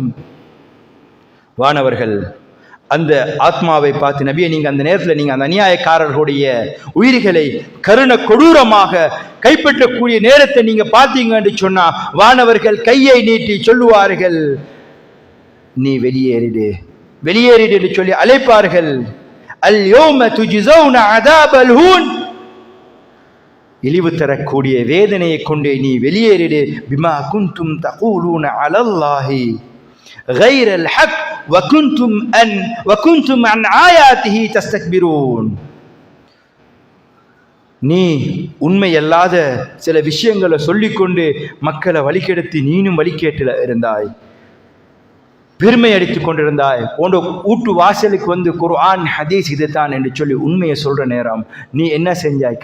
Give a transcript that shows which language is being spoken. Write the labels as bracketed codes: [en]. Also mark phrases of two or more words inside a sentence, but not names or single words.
[ta] வானவர்கள் அந்த ஆத்மாவை பார்த்து, நபியை நீங்க அந்த நேரத்தில் நீங்க அந்த அநியாயக்காரர்களுடைய உயிர்களை கருண கொடூரமாக கைப்பற்றக்கூடிய நேரத்தை நீங்க பார்த்தீங்க என்று சொன்னா வானவர்கள் கையை நீட்டி சொல்லுவார்கள், நீ வெளியேறிடு வெளியேறிடு என்று சொல்லி அழைப்பார்கள். [ar] اليوم تجزون عذاب الهون, [ta] இழிவு தரக்கூடிய வேதனையை கொண்டே நீ வெளியேறிடு. [ar] بما كنتم تقولون على الله غير الحق وكنتم عن آياته تستكبرون. [ta] நீ உண்மை அல்லாத சில விஷயங்களை சொல்லிக்கொண்டு மக்களை வழிகெடுத்து நீனும் வழிகேட்டில் இருந்தாய், பெருமை அடித்துக் கொண்டிருந்தாய். உன்னோட வீட்டு வாசலுக்கு வந்து குர்ஆன் ஹதீஸ் இதுதான் என்று சொல்லி உண்மையை சொல்ற நேரம் நீ என்ன செஞ்சாய்?